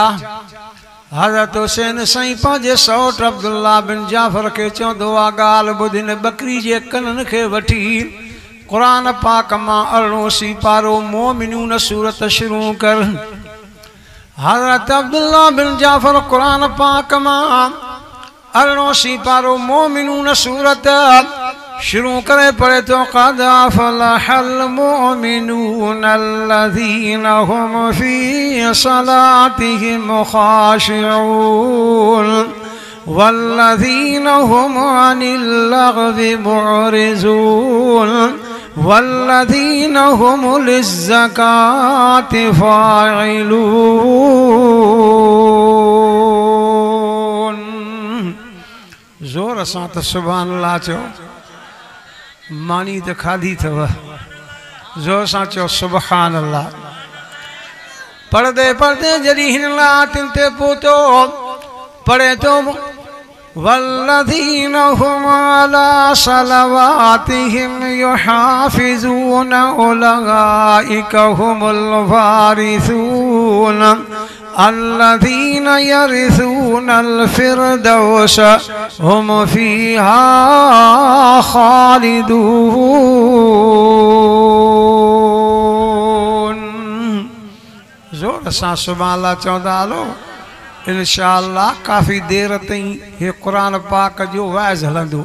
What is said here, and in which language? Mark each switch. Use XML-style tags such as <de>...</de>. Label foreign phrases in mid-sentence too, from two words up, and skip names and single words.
<sd>हज़रत हुसैन साईं पंहिंजे सौट अब्दुल्ला बिन जाफ़र खे चवंदो आहे ॻाल्हि ॿुध, हिन बकरी जे कननि खे वठी क़ुरान पाक मां 18 पारो मोमिनून सूरत शुरू कर। हज़रत अब्दुल्ला बिन जाफ़र क़ुरान पाक मां 18 पारो मोमिनून सूरत शुरू करे पढ़े तो</sd> <ar>قد أفلح المؤمنون الذين هم في صلاتهم خاشعون والذين هم عن اللغو معرضون والذين هم للزكاة فاعلون.</ar> <sd>ज़ोर सां त</sd> <ar>سبحان الله</ar> <sd>चओ, मानी तो खाधी थव, जोर सां चओ</sd> <ar>سبحان الله.</ar> <sd>पढ़दे पढ़दे जॾहिं हिन लातिन ते पहुतो पढ़े तो</sd> <ar>والذين هم على صلواتهم يحافظون أولئك هم الوارثون الذين يرثون الفردوس هم فيها خالدون.</ar> <sd>ज़ोर सां</sd> <ar>سبحان الله</ar> <sd>चवंदा हलो। इंशाअल्लाह काफ़ी देर ताईं हे क़ुरान पाक जो वाइज़ हलंदो।</sd>